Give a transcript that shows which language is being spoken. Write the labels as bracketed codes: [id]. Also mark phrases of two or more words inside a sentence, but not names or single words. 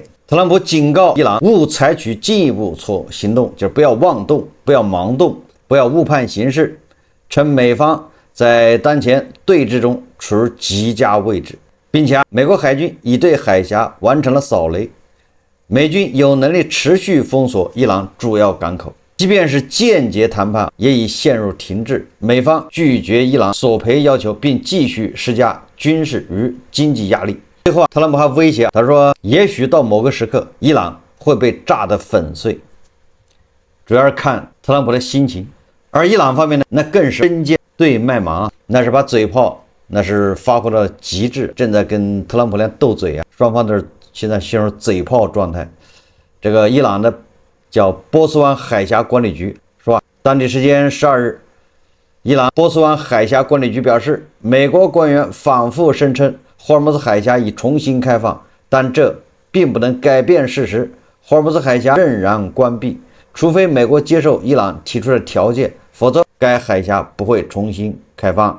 [zh] 特朗普警告伊朗勿採取進一步行動，就是不要妄動，不要盲動，不要誤判形勢，稱美方在當前對峙中處於極佳位置，並且美國海軍已對海峽完成了掃雷，美軍有能力持續封鎖伊朗主要港口，即便是間接談判也已陷入停滯。美方拒絕伊朗索賠要求，並繼續施加軍事與經濟壓力。最後特朗普還威脅，他說也許到某個時刻伊朗會被炸得粉碎，主要是看特朗普的心情。而伊朗方面呢，那更是针尖對麥芒，那是把嘴炮那是發揮到極致，正在跟特朗普俩鬥嘴双方都是現在陷入嘴炮狀態。這個伊朗的叫波斯灣海峽管理局說，當地時間12日，伊朗波斯灣海峽管理局表示，美國官員反覆聲稱霍爾木茲海峽已重新開放，但這並不能改變事實，霍爾木茲海峽仍然關閉，除非美國接受伊朗提出的條件，否則該海峽不會重新開放。